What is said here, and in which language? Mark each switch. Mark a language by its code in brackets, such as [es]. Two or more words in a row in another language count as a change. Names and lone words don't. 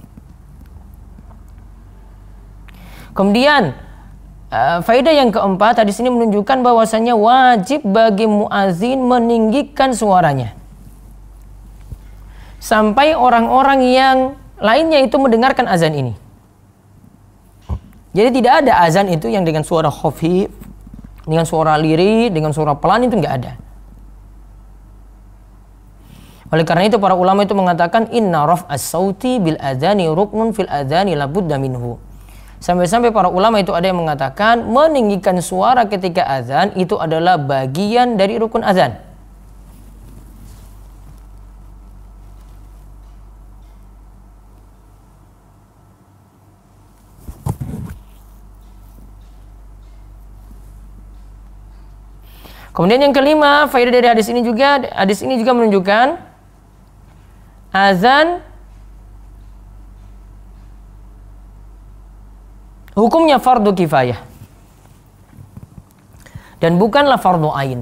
[id] Kemudian faedah yang keempat, hadis ini menunjukkan bahwasanya wajib bagi muazin meninggikan suaranya sampai orang-orang yang lainnya itu mendengarkan azan ini. Jadi tidak ada azan itu yang dengan suara khafif, dengan suara lirih, dengan suara pelan, itu enggak ada. Oleh karena itu para ulama itu mengatakan [ar] إن رفع الصوت بالأذان ركن في الأذان لا بد منه. [id] Sampai-sampai para ulama itu ada yang mengatakan meninggikan suara ketika azan itu adalah bagian dari rukun azan. Kemudian yang kelima, faedah dari hadis ini juga menunjukkan azan hukumnya fardu kifayah dan bukanlah fardu ain.